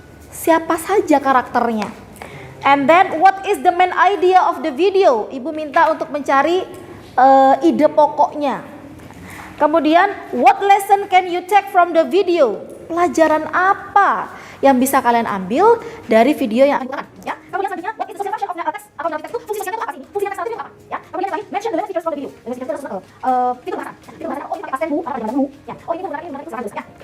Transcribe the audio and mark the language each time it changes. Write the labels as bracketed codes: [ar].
[id] Siapa saja karakternya. [en] And then what is the main idea of the video? [id] Ibu minta untuk mencari ide pokoknya. Kemudian [en] what lesson can you take from the video? [id] Pelajaran apa yang bisa kalian ambil dari video yang akan digunakan? Ya. Kemudian selanjutnya [en] what is the social function of text? [id] Atau text itu fungsi sosialnya itu apa sih? Fungsi text itu apa? Ya. Kemudian yang lain [en] mention the features from the video. [id] Dengan features itu fitur bahasa. Fitur bahasa. Oh ini pakai past tense atau dengan mu. Ya. Oh ini menggunakan itu ya.